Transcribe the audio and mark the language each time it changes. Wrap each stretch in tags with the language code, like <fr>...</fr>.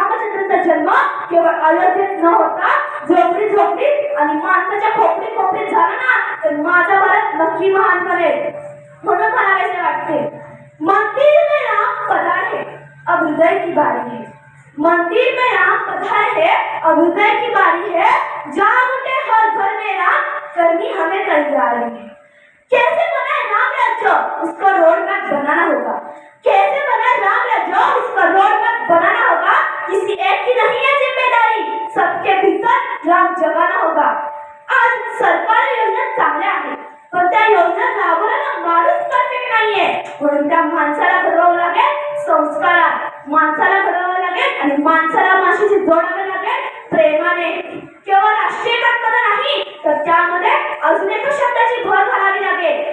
<mr>न होता झोपडी झोपडीत आणि माणसाच्या खोपडीत खोपडीत झालं ना तर माझा भारत नक्की महान बनेल. म्हणून मला असे वाटते,</mr> <hi>मंदिर में राम पधारे अब हृदय की बारी है. मंदिर में राम पधारे है अब हृदय की बारी है. जाग उठे हर घर में राम करनी हमें तैयारी है. कैसे बना है राम राज्य उसका रोड मैप बनाना होगा. कैसे बना है राम राज्य उसका रोड मैप बनाना होगा. किसी एक की नहीं है जिम्मेदारी, सबके भीतर राम जगाना होगा.</hi> <mr>आज सरकारी योजना चांगल्या आहेत पण त्या योजना राबवणारा माणूस परफेक्ट नाहीये. म्हणून त्या माणसाला घडवावं लागेल संस्कारात, माणसाला घडवावं लागेल आणि माणसाला माणसाशी जोडावं लागेल प्रेमाने. केवळ राष्ट्रीय एकात्मता नाही तर त्यामध्ये अजून एका शब्दाची भर घालावी लागेल.</mr>